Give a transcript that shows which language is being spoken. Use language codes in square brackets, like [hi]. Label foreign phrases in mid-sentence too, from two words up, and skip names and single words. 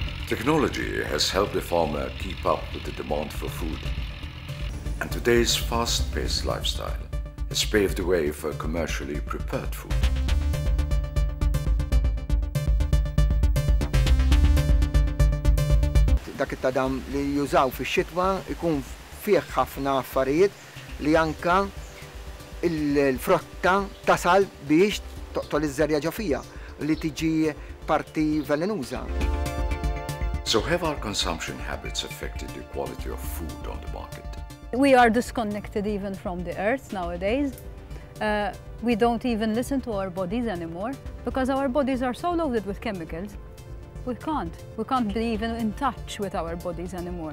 [en] Technology has helped the farmer keep up with the demand for food. And today's fast-paced lifestyle has paved the way for commercially prepared food. [mt] Dak it-tadam li jużaw fix-xitwa ikun fih ħafna affarijiet li anka il-frotta tasal biex toqtol iż-żerja ġofija li tiġi parti velenuża. [en] So have our consumption habits affected the quality of food on the market? We are disconnected even from the earth nowadays. We don't even listen to our bodies anymore because our bodies are so loaded with chemicals. We can't be even in touch with our bodies anymore.